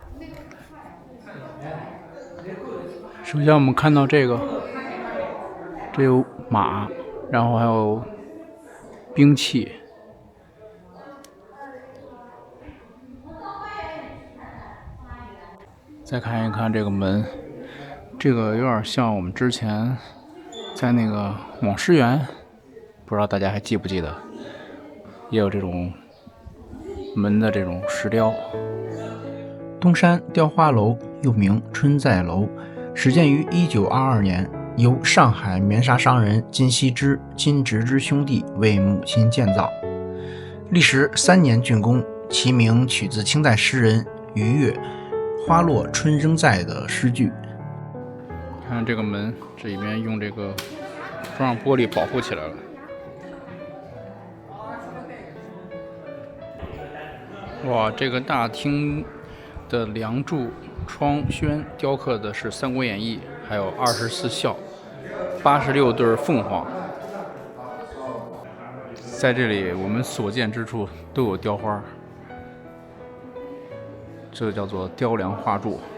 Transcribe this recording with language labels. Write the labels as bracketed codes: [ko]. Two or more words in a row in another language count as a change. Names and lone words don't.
[zh] 首先我們看到這個，這有馬，然後還有兵器。再看一看這個門， 這個有點像我們之前在那個网师园，不知道大家還記不记得，也有这种门的这种石雕。东山雕花楼又名春在楼，始建于1922年，由上海棉纱商人金锡之、金直之兄弟为母亲建造，历时3年竣工。其名取自清代诗人余岳“花落春仍在”的诗句。看这个门，这里面用这个装上玻璃保護起來了。哇，這個大廳的梁柱、窗軒雕刻的是《三國演義》，還有24孝、86對鳳凰。在這裡，我們所見之處都有雕花。這個叫做雕梁畫柱。